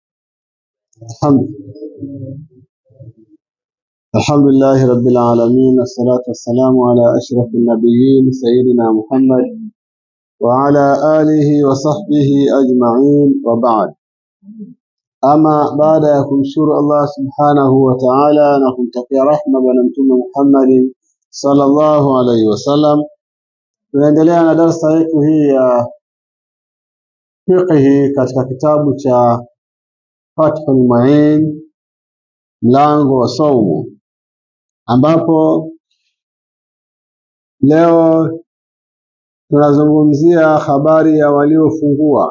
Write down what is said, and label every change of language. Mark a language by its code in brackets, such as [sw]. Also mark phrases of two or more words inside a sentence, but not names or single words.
[ar] الحمد لله رب العالمين، الصلاة والسلام على أشرف النبيين سيدنا محمد وعلى آله وصحبه أجمعين، وبعد. أما بعد [sw] kumshukuru Allah [ar] سبحانه وتعالى [sw] na kumtakia rahma bwana mtume Muhammad [ar] صلى الله عليه وسلم, [sw] tunaendelea na darasa yetu hii ya fiqh katika kitabu cha Fathul Mu'in, mlango wa saumu, ambapo leo tunazungumzia habari ya waliofungua.